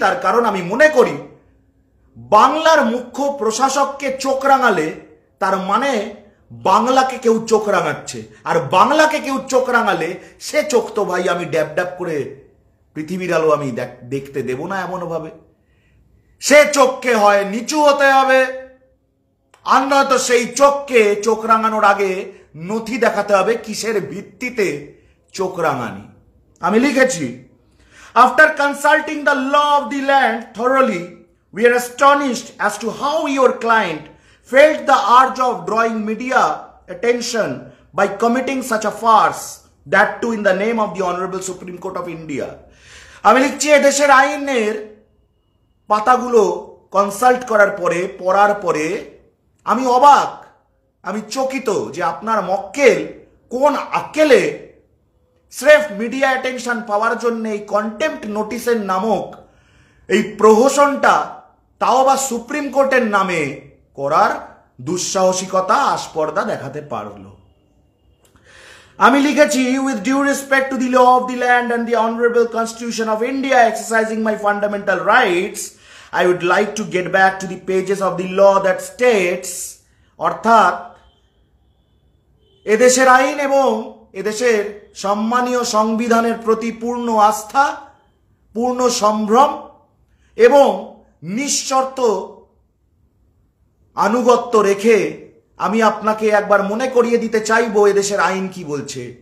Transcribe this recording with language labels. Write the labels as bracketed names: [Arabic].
[Bangla] তার কারণ আমি মনে করি বাংলার মুখ্য প্রশাসককে চোখ রাঙালে তার মানে বাংলাকে কেউ চোখ রাঙাচ্ছে, আর বাংলাকে কেউ চোখ রাঙালে সে চোখ তো ভাই আমি ড্যাব ড্যাব করে পৃথিবীর আলো আমি দেখতে দেব না এমন ভাবে। সে চোখকে হয় নিচু হতে হবে, আর নয়তো সেই চোখকে চোখ রাঙানোর আগে নথি দেখাতে হবে কিসের ভিত্তিতে চোখ রাঙানি। আমি লিখেছি, [English] After consulting the law of the land thoroughly, we are astonished as to how your client felt the urge of drawing media attention by committing such a farce, that too in the name of the Honorable Supreme Court of India. [Bangla] আমি লিখছি, এদেশের আইনের পাতাগুলো consult করার পরে, পড়ার পরে আমি অবাক, আমি চকিত যে আপনার মক্কেল কোন আক্কেলে স্রেফ মিডিয়া অ্যাটেনশন পাওয়ার জন্য এই কন্টেম্পট নোটিশের নামক এই প্রহসনটা, তাও বা সুপ্রিম কোর্টের নামে করার দুঃসাহসিকতা, আস্পর্ধা দেখাতে পারলো। আমি লিখেছি, [English] with due respect to the law of the land and the honorable constitution of India, exercising my fundamental rights, I would like to get back to the pages of the law that states, [Bangla] অর্থাৎ এদেশের আইন এবং এদেশের সম্মানীয় সংবিধানের প্রতি পূর্ণ আস্থা, পূর্ণ সম্ভ্রম এবং নিঃশর্ত আনুগত্য রেখে আমি আপনাকে একবার মনে করিয়ে দিতে চাইবো এদেশের আইন কি বলছে।